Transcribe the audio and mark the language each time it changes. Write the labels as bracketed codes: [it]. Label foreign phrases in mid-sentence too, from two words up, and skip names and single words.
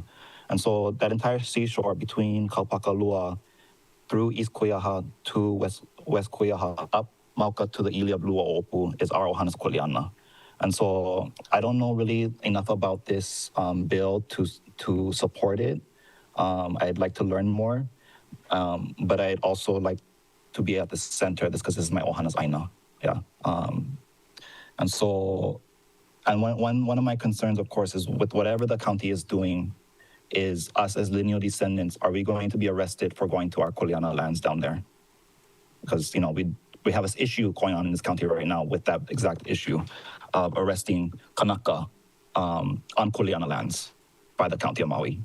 [en] And so that entire seashore between Kaupakalua through East Kuyaha to West Kuyaha, up Mauka to the ili of Luo'opu is our Ohana's kuleana. And so I don't know really enough about this bill to support it. I'd like to learn more, but I'd also like to be at the center of this because this is my Ohana's ʻāINA. Yeah. And so, and one of my concerns, of course, is with whatever the county is doing, is us as lineal descendants, are we going to be arrested for going to our kuleana lands down there? Because, you know, we have this issue going on in this county right now with that exact issue of arresting Kanaka on kuleana lands by the county of Maui.